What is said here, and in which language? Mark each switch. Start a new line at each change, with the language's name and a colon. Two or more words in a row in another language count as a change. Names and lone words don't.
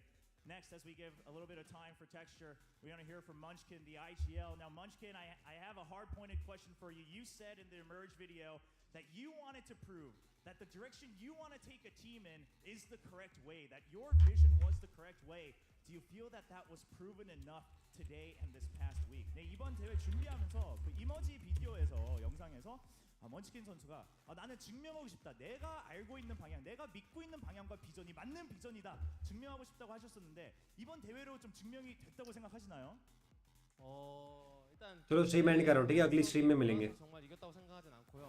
English: Next, as we give a little bit of time for Texture, we're going to hear from Munchkin, the IGL. Now, Munchkin, I have a hard-pointed question for you. You said in the Emerge video that you wanted to prove that the direction you want to take a team in is the correct way, that your vision was the correct way. Do you feel that that was proven enough today and this past week?
Korean: 네, 이번 대회 준비하면서 그 이머지 비디오에서 영상에서 먼치킨 선수가 나는 증명하고 싶다. 내가 알고 있는 방향, 내가 믿고 있는 방향과 비전이 맞는 비전이다. 증명하고 싶다고 하셨었는데 이번 대회로 좀 증명이 됐다고 생각하시나요? 일단
Hindi: चलो
English: stream end
Hindi: करो, ठीक है? अगली स्ट्रीम में मिलेंगे.
Korean: 정말 이겼다고 생각하진 않고요.